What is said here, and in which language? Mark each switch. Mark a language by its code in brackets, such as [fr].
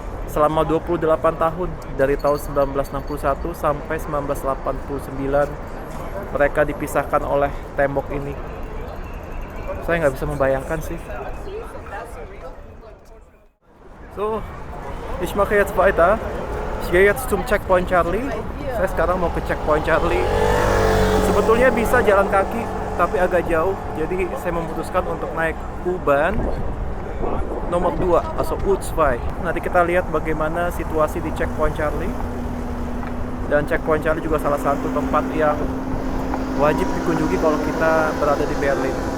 [id] Selama 28 tahun dari tahun 1961 sampai 1989 mereka dipisahkan oleh tembok ini. Saya nggak bisa membayangkan sih. [de] So, ich mache jetzt weiter. Ich gehe jetzt zum Checkpoint Charlie. [id] Saya sekarang mau ke Checkpoint Charlie. Sebetulnya bisa jalan kaki, tapi agak jauh. Jadi saya memutuskan untuk naik U-Bahn nomor 2 atau U2. Nanti kita lihat bagaimana situasi di Checkpoint Charlie. Dan Checkpoint Charlie juga salah satu tempat yang wajib dikunjungi kalau kita berada di Berlin.